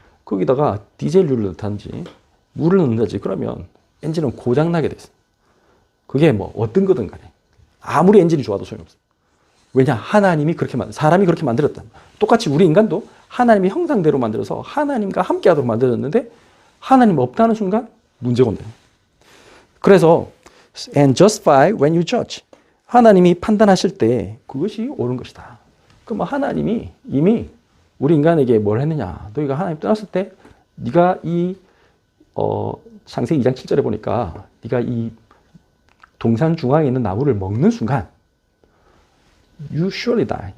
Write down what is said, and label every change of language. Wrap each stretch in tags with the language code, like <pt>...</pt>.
<ko>거기다가 디젤유를 넣든지 물을 넣는다지 그러면 엔진은 고장나게 돼 있어. 그게 뭐 어떤 거든 간에 아무리 엔진이 좋아도 소용없어. 왜냐? 하나님이 그렇게 사람이 그렇게 만들었다. 똑같이 우리 인간도 하나님의 형상대로 만들어서 하나님과 함께 하도록 만들었는데 하나님 없다는 순간 문제가 온다. 그래서</ko> <en>and justify when you judge.</en> <ko>하나님이 판단하실 때 그것이 옳은 것이다. 그럼 하나님이 이미 우리 인간에게 뭘 했느냐? 너희가 하나님 떠났을 때 네가 이 창세기 2장 7절에 보니까 네가 이 동산 중앙에 있는 나무를 먹는 순간</ko> <en>You surely die.</en>